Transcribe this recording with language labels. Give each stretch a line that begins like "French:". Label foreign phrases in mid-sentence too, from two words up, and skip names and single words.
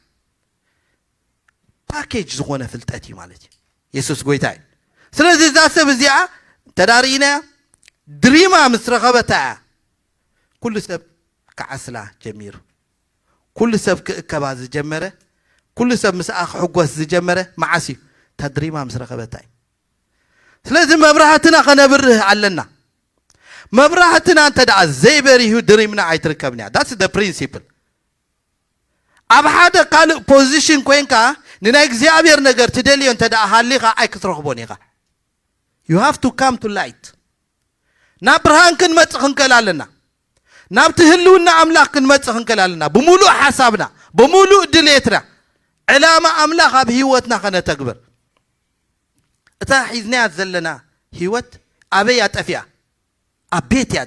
Tigrinya: ፓኬጅ ዝኾነ ፍልጠት እዩ ማለት እዩ ኢየሱስ ጎይታ እዩ ስለዚ እዛ ሰብ እዚኣ ተዳሪእና ድሪማ ምስ ረኸበታ ኩሉ ሰብ ክዓስላ ጀሚሩ ኩሉ ሰብ ክእከባ ዝጀመረ ኩሉ ሰብ ምስኣ ክሕጎስ ዝጀመረ መዓስ እዩ እታ ድሪማ ምስ ረኸበታ እዩ ስለዚ መብራህትና ከነብርህ ኣለና መብራህትና እንተ ደኣ ዘይበሪሁ ድሪምና ኣይትርከብን እያ
English: that's the principle
Tigrinya: ኣብ ሓደ ካልእ ፖዚሽን ኮይንካ ንናይ እግዚኣብሔር ነገር ትደልዮ እንተ ደኣ ሃሊኻ ኣይክትረኽቦን ኢኻ
English: you have to come to light
Tigrinya: ናብ ብርሃን ክንመጽእ ክንከል ኣለና ናብቲ ህልውና ኣምላኽ ክንመጽእ ክንከል ኣለና ብምሉእ ሓሳብና ብምሉእ ድሌትና ዕላማ ኣምላኽ ኣብ ህይወትና ከነተግብር እታ ሒዝናያ ዘለና ህይወት ኣበይ ኣጠፊያ ኣብ ቤት እያ